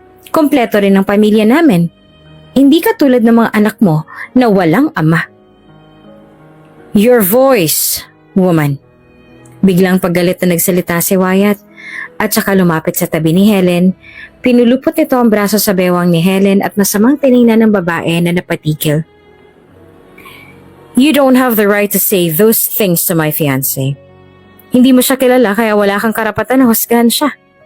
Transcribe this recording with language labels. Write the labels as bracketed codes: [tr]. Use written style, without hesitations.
[tl] Kompleto rin ang pamilya namin. Hindi ka tulad ng mga anak mo na walang ama." [en] "Your voice, woman." [tl] Biglang paggalit na nagsalita si Wyatt at saka lumapit sa tabi ni Helen. Pinulupot nito ang braso sa bewang ni Helen at masamang tiningnan ng babae na napatigil. [en] "You don't have the right to say those things to my fiancé. [tl] Hindi mo siya kilala kaya wala kang karapatan na husgahan siya."